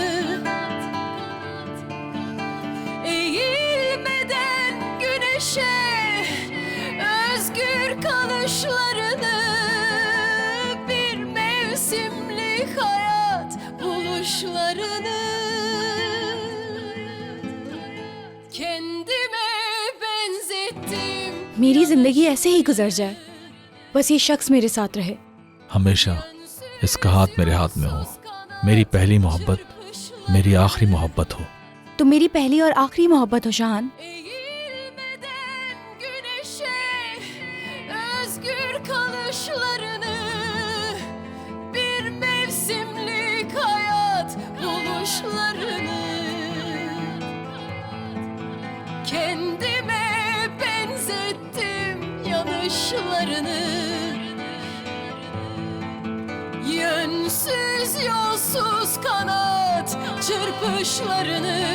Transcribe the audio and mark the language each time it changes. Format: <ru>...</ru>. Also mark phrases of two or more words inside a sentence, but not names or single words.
<tr>Eğilmeden güneşe özgür kalışlarını, bir mevsimlik hayat buluş kendime benzettim.</tr> <hi>मेरी जिंदगी ऐसे ही गुजर जाए, बस ये शख्स मेरे साथ रहे। हमेशा इसका हाथ मेरे हाथ में हो। मेरी पहली मोहब्बत, मेरी आखिरी मोहब्बत हो। तुम मेरी पहली और आखिरी मोहब्बत हो शाहान।</hi> <tr>Eğilmeden güneşe özgür kalışlarını, bir mevsimlik hayat buluşlarını, kendime benzettim yanışlarını, yönsüz yolsuz kanat çırpışlarını,</tr>